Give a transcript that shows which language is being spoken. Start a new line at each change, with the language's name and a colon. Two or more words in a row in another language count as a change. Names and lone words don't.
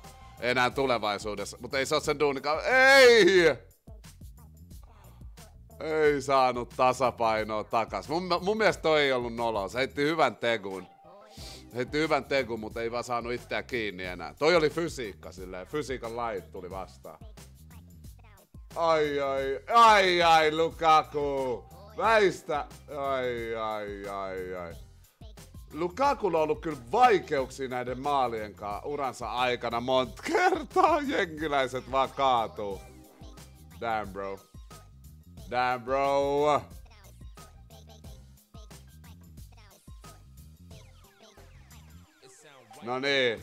Finnish: Enää tulevaisuudessa, mutta ei se oo sen duunikaan. Ei! Ei saanut tasapainoa takas. Mun mielestä toi ei ollut noloa. Se heitti hyvän tegun, mutta ei vaan saanut itseään kiinni enää. Toi oli fysiikka silleen. Fysiikan lait tuli vastaan. Ai ai, ai ai Lukaku! Väistä! Ai ai ai ai. Lukakulla on ollut kyllä vaikeuksia näiden maalien kanssa uransa aikana monta kertaa. Jengiläiset vaan kaatuu.
English: Damn bro. Damn bro.
Finnish: No niin.